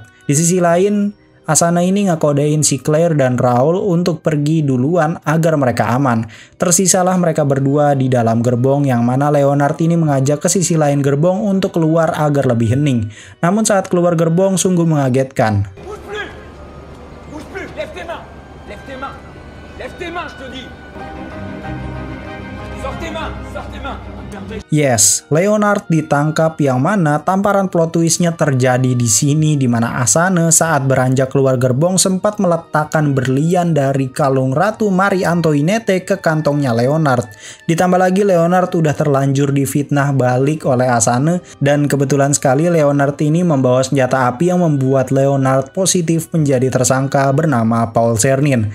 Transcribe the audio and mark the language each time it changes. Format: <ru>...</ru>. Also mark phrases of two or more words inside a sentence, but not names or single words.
<id>Di sisi lain, Asana ini ngakodein si Claire dan Raul untuk pergi duluan agar mereka aman. Tersisalah mereka berdua di dalam gerbong yang mana Leonard ini mengajak ke sisi lain gerbong untuk keluar agar lebih hening. Namun saat keluar gerbong sungguh mengagetkan.</id> <fr>Bouge plus! Lève tes mains! Lève tes mains! Lève tes mains, je te dis! Sors tes mains! Sors tes mains!</fr> <id>Yes, Leonard ditangkap yang mana tamparan plot twistnya terjadi di sini di mana Asana saat beranjak keluar gerbong sempat meletakkan berlian dari kalung Ratu Marie Antoinette ke kantongnya Leonard. Ditambah lagi Leonard udah terlanjur difitnah balik oleh Asana dan kebetulan sekali Leonard ini membawa senjata api yang membuat Leonard positif menjadi tersangka bernama Paul Czernin.</id>